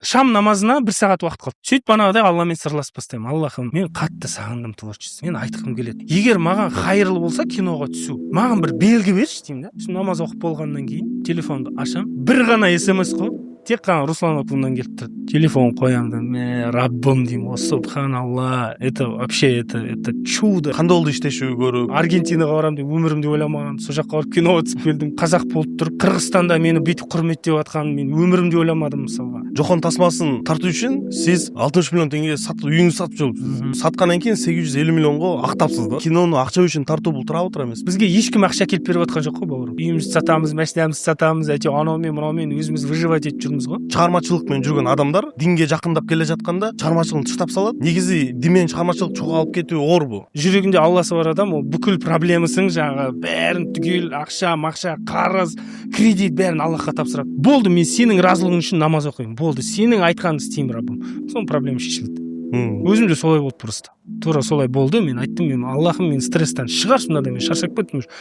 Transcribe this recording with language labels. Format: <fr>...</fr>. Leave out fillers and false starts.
<kk>шам намазына 1 сағат уақыт қалды. Сөйтіп анағыдай Алламен сырласып бастаймын. Аллахым, мен қатты сағындым творчество. Мен айтқым келеді. Егер маған қайырлы болса киноға түсу, маған бір белгі берші деймін да. Сосын намаз оқып болғаннан кейін телефонды ашам. Бір ғана смс қой. Тек қана Руслан Акуннан келіп тұрды. Телефон қоямын да, Раббым деймін, субханалла,</kk> <ru>это вообще это чудо.</ru> <ky>Қандай болды иштешүү көрүп?</ky> <kk>Аргентинаға барам деп өмірімде ойламаған. Сол жаққа барып киноға түсіп келдім. Қазақ болып тұрып, Қырғызстанда мені бүйтіп құрметтеп жатқанын мен өмірімде ойламадым мысалға.</kk> <ky>Жохон тасмасын тартуу үчүн сиз 60 миллион теңге үйүңүздү сатып жүрсүз. Саткандан кийин 850 миллионго актапсыз да. Кинону акча үчүн тартуу бул тура эмес.</ky> <kk>Бизге ешкім ақша келіп беріп жатқан жоқ қой, бауырым. Үйімізді сатамыз, машинамызды сатамыз, әйтеуір анаумен мынаумен өзіміз выживать етіп жүрміз ғой.</kk> <ky>Чыгармачылык менен жүргөн адамдар динге жакындап келе жатканда чыгармачылыгын тыштап салат. Негизи дин менен чыгармачылык чогулуп кетүү оор бу.</ky> <kk>Жүрегинде Алласы бар адам, ол бүкіл проблемасын жаңағы бәрін түгел ақша, қарыз, кредит бәрін Аллахқа тапсырады. Болды, мен сенің разылығың үшін намаз оқимын. Болды, сенің айтқаныңды істеймін, Раббым. Соның проблема шешілді. Өзім де солай болды просто. Тура солай болды. Мен айттым, мен Аллахым, мен стресстен шығаршы мынада, мен шаршап кеттім.</kk>